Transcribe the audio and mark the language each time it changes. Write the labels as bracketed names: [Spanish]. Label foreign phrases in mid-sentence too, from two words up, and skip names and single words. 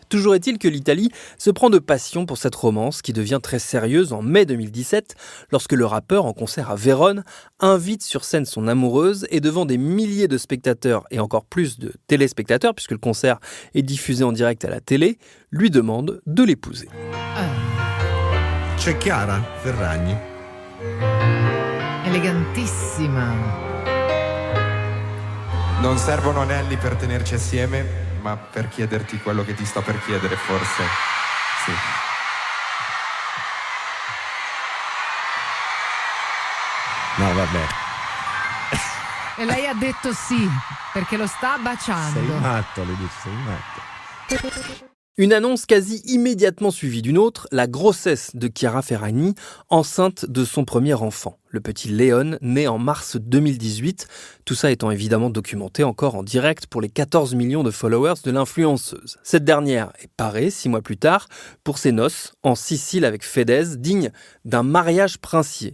[French] Toujours est-il que l'Italie se prend de passion pour cette romance qui devient très sérieuse en mai 2017, lorsque le rappeur, en concert à Vérone, invite sur scène son amoureuse et devant des milliers de spectateurs et encore plus de téléspectateurs, puisque le concert est diffusé en direct à la télé, lui demande de l'épouser. [Italian] C'è Chiara Ferragni. Elegantissima. Non servono anelli per tenerci assieme, ma per chiederti quello che ti sto per chiedere, forse sì. No, vabbè. E lei ha detto sì, perché lo sta baciando. Sei matto, le dice, sei matto. [French] Une annonce quasi immédiatement suivie d'une autre, la grossesse de Chiara Ferragni, enceinte de son premier enfant, le petit Léon, né en mars 2018. Tout ça étant évidemment documenté encore en direct pour les 14 millions de followers de l'influenceuse. Cette dernière est parée 6 mois plus tard pour ses noces en Sicile avec Fedez, digne d'un mariage princier.